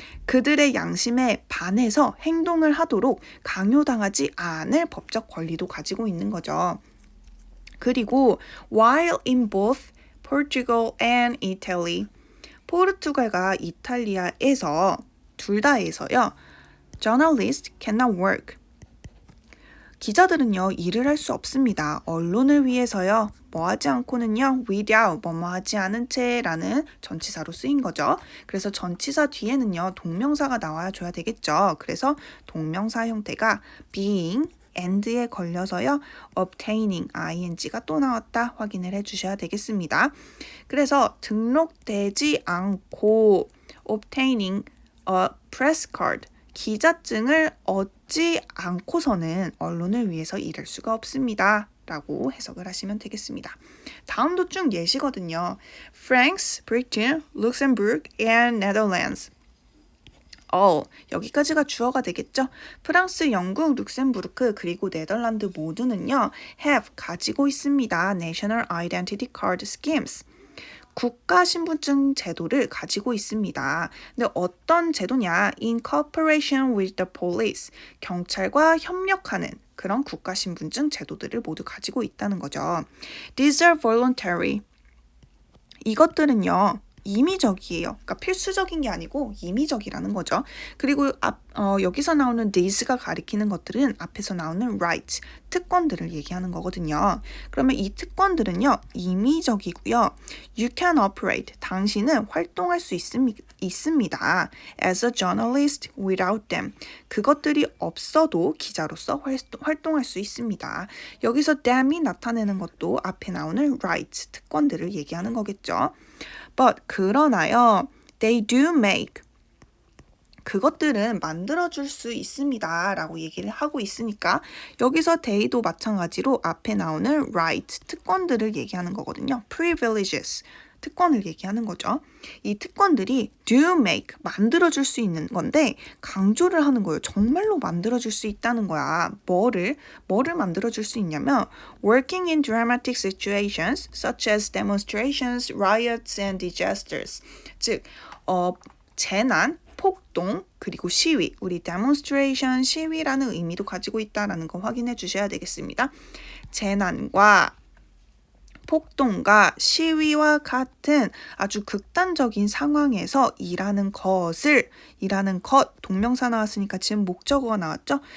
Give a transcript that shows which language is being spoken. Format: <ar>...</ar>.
<ko>그들의 양심에 반해서 행동을 하도록 강요당하지 않을 법적 권리도 가지고 있는 거죠. 그리고</ko> <en>while in both Portugal and Italy,</en> <ko>포르투갈과 이탈리아에서 둘 다에서요.</ko> <en>Journalists cannot work.</en> <ko>기자들은요, 일을 할 수 없습니다. 언론을 위해서요, 뭐 하지 않고는요, without, 뭐뭐 하지 않은 채라는 전치사로 쓰인 거죠. 그래서 전치사 뒤에는요, 동명사가 나와줘야 되겠죠. 그래서 동명사 형태가 being, and에 걸려서요, obtaining, ing가 또 나왔다 확인을 해주셔야 되겠습니다. 그래서 등록되지 않고</ko> <en>obtaining a press card,</en> <ko>기자증을 얻지 않고서는 언론을 위해서 일할 수가 없습니다. 라고 해석을 하시면 되겠습니다. 다음도 쭉 예시거든요.</ko> <en>France, Britain, Luxembourg, and Netherlands.</en> <ko>여기까지가 주어가 되겠죠. 프랑스, 영국, 룩셈부르크, 그리고 네덜란드 모두는요. have, 가지고 있습니다.</ko> <en>National Identity Card Schemes.</en> <ko>국가 신분증 제도를 가지고 있습니다. 근데 어떤 제도냐?</ko> <en>In cooperation with the police.</en> <ko>경찰과 협력하는 그런 국가 신분증 제도들을 모두 가지고 있다는 거죠.</ko> <en>These are voluntary.</en> <ko>이것들은요. 임의적이에요. 그러니까 필수적인 게 아니고 임의적이라는 거죠. 그리고 여기서 나오는 these가 가리키는 것들은 앞에서 나오는 rights, 특권들을 얘기하는 거거든요. 그러면 이 특권들은요. 임의적이고요.</ko> <en>You can operate.</en> <ko>당신은 활동할 수 있습니다.</ko> <en>As a journalist without them.</en> <ko>그것들이 없어도 기자로서 활동할 수 있습니다. 여기서 them이 나타내는 것도 앞에 나오는 rights, 특권들을 얘기하는 거겠죠.</ko> <en>But</en> <ko>그러나요,</ko> <en>they do make.</en> <ko>그것들은 만들어줄 수 있습니다. 라고 얘기를 하고 있으니까 여기서 they도 마찬가지로 앞에 나오는 right, 특권들을 얘기하는 거거든요. privileges, 특권을 얘기하는 거죠. 이 특권들이 do make, 만들어줄 수 있는 건데 강조를 하는 거예요. 정말로 만들어줄 수 있다는 거야. 뭐를 만들어줄 수 있냐면</ko> <en>working in dramatic situations such as demonstrations, riots and disasters.</en> <ko>즉, 재난, 폭동, 그리고 시위, 우리 demonstration, 시위라는 의미도 가지고 있다는 거 확인해 주셔야 되겠습니다. 재난과 폭동과 시위와 같은 아주 극단적인 상황에서 일하는 것, 동명사 나왔으니까 지금 목적어가 나왔죠?</ko>